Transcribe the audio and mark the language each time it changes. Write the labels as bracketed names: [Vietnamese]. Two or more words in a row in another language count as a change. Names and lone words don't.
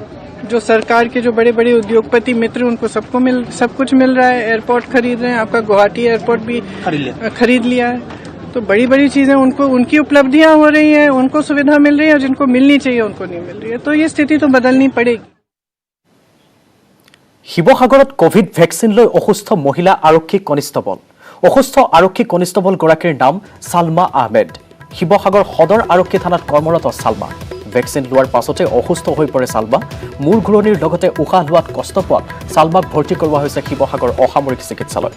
[Hindi] जो सरकार के जो बड़े बड़े उद्योगपति मित्र, उनको सब कुछ मिल रहा है, एयरपोर्ट खरीद रहे हैं, आपका गुवाहाटी एयरपोर्ट भी खरीद लिया है। तो बड़ी बड़ी चीजें उनकी उपलब्धियां हो रही हैं, उनको सुविधा मिल रही है और जिनको मिलनी चाहिए उनको नहीं मिल रही है। तो ये स्थिति तो बदलनी पड़ेगी। [Assamese] শিৱসাগৰত [English] Covid vaccine [Assamese] লৈ অসুস্থ মহিলা আৰক্ষী কনিষ্টবল। অসুস্থ আৰক্ষী কনিষ্টবলগৰাকীৰ নাম ছালমা আহমেদ। শিৱসাগৰ সদৰ আৰক্ষী থানাত কৰ্মৰত ছালমা। ভেকচিন লোৱাৰ পাছতে অসুস্থ হৈ পৰে ছালমা। মূৰ ঘূৰণিৰ লগতে উশাহ লোৱাত কষ্ট পোৱাত ছালমাক ভৰ্তি কৰোৱা হৈছে শিৱসাগৰ অসামৰিক চিকিৎসালয়ত।